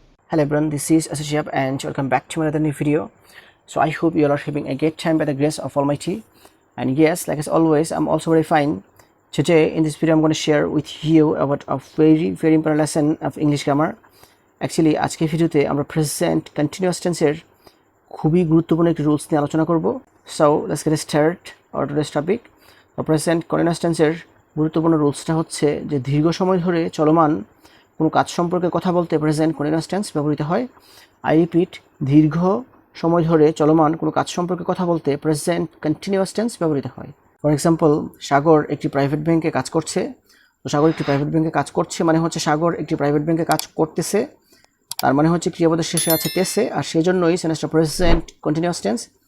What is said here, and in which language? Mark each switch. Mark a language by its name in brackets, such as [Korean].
[English] Hello everyone, this is Shihab and welcome back to another new video. So I hope you all are having a great time by the grace of Almighty. And yes, like as always, I'm also very fine. Today in this video I'm going to share with you about a very important lesson of English grammar. [Bangla] Actually আজকে ভিডিওতে আমরা present continuous tense এর খুবই গুরুত্বপূর্ণ একটি rules নিয়ে আলোচনা করব. [English] So let's get started our today's topic. [Bangla] Present continuous tense এর গুরুত্বপূর্ণ রুলসটা হচ্ছে যে দীর্ঘ সময় ধরে চলমান কোনো কাজ সম্পর্কে কথা বলতে প্রেজেন্ট কন্টিনিউয়াস টেন্স ব্যবহৃত হয়। [English] I repeat, [Bangla] দীর্ঘ সময় ধরে চলমান কোনো কাজ সম্পর্কে কথা বলতে প্রেজেন্ট কন্টিনিউয়াস টেন্স ব্যবহৃত হয়। [English] for example, [Bangla] সাগর একটি প্রাইভেট ব্যাংকে কাজ করছে। তো সাগর একটি প্রাইভেট ব্যাংকে কাজ করছে মানে হচ্ছে সাগর একটি প্রাইভেট ব্যাংকে কাজ করতেছে, তার মানে হচ্ছে ক্রিয়াপদের শেষে আছে তেসে, আর সেই জন্যই সেন্টেন্সটা প্রেজেন্ট কন্টিনিউয়াস টেন্স।